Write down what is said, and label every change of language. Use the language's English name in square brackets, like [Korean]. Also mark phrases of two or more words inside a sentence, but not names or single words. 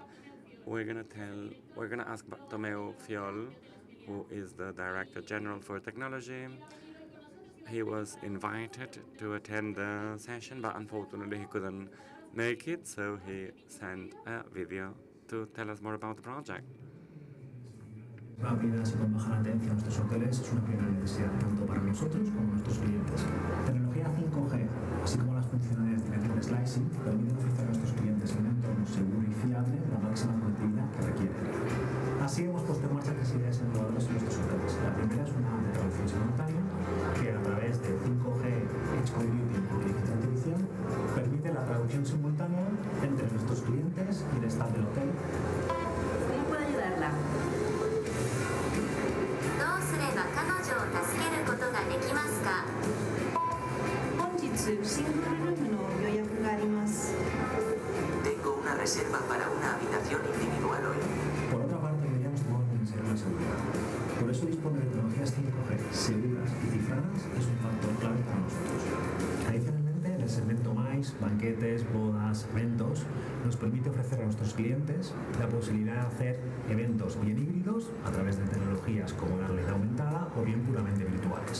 [English] We're gonna ask Tomeu Fiol, who is the Director General for Technology. He was invited to attend the session, but unfortunately he couldn't make it, so he sent a video to tell us more about the project. [Spanish] Rápidas y con baja latencia en nuestros hoteles es una primera necesidad tanto para nosotros como nuestros clientes. Tecnología 5G, así como las funcionalidades de [English] network slicing, [Spanish] permiten ofrecer a nuestros clientes en un entorno seguro y fiable la máxima conectividad que requieren. Así hemos puesto en marcha 3 ideas innovadoras en nuestros hoteles. La primera es una app de traducción simultánea que, a través de 5G [English] Edge Computing [Spanish] e inteligencia artificial, permite la traducción simultánea entre nuestros clientes y el staff del hotel. ¿Cómo puedo ayudarla? [Japanese] どうすれば彼女を助けることができますか？本日シングルルームの予約があります。 [Spanish] Tengo una reserva para una habitación individual hoy. Por otra parte, deberíamos tomar en serio la seguridad. Por eso disponer de tecnologías 5G seguras y cifradas es un factor clave para nosotros. Adicionalmente, en el segmento MAIS, banquetes, bodas, eventos, nos permite ofrecer a nuestros clientes la posibilidad de hacer eventos bien híbridos a través de tecnologías como la realidad aumentada o bien puramente virtuales.